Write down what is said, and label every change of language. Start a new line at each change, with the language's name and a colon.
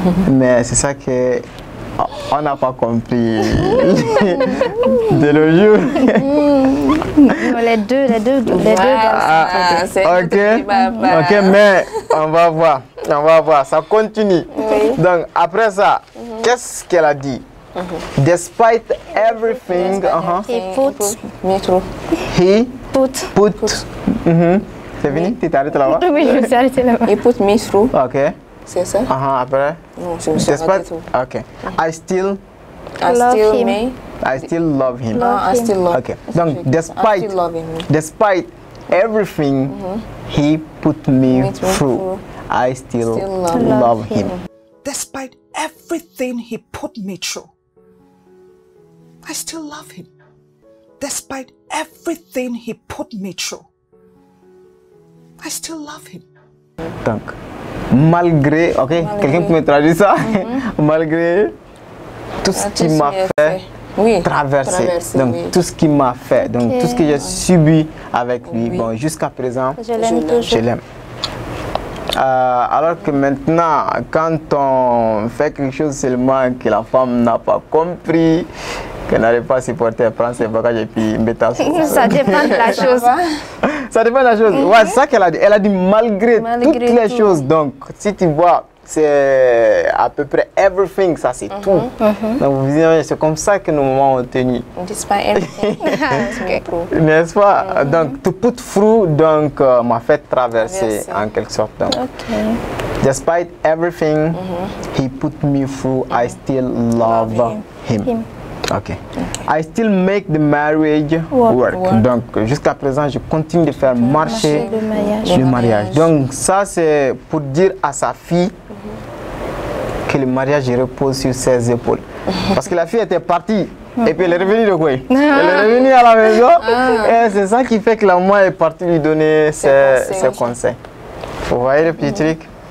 French: Mais c'est ça que on n'a pas compris de nos jours. Les deux. Ok, mais on va voir, ça continue. Donc après ça, qu'est-ce qu'elle a dit?
English: Despite everything, he put.
French: C'est fini? Tu t'es arrêté là-bas? Oui, je me suis arrêté là-bas.
English: He put me through. Ok.
French: C'est ça? Après? Non, je me suis arrêté.
English: Ok. I still love him. I still love him. I still love him. Okay. Donc, despite everything he put me through, I still love him. Despite everything he put me through, I still love him. Despite everything he put me through, I still love him.
French: Donc, malgré, ok, quelqu'un peut me traduire ça? Malgré tout ce qui m'a fait traverser. Donc, tout ce qui m'a fait, donc tout ce que j'ai subi avec lui, bon, jusqu'à présent, je l'aime. Alors que maintenant, quand on fait quelque chose seulement que la femme n'a pas compris, qu'elle n'arrive pas à supporter, elle prend ses bagages et puis met à son... Ça dépend de la chose. Ça dépend de la chose. Ouais, c'est ça qu'elle a dit. Elle a dit malgré toutes les choses. Donc, si tu vois, c'est à peu près everything, ça c'est tout. Donc, c'est comme ça que nos moments ont tenu. N'est-ce pas? Donc,
English: to put through,
French: donc, m'a fait traverser en quelque sorte. Donc.
English: Despite everything he put me through, I still love him. Okay. I still make the marriage work.
French: Donc, jusqu'à présent, je continue de faire marcher le mariage. Donc, ça, c'est pour dire à sa fille que le mariage repose sur ses épaules. Parce que la fille était partie. Et puis elle est revenue de quoi? Elle est revenue à la maison. Et c'est ça qui fait que la maman est partie lui donner ses conseils. Vous voyez le petit truc?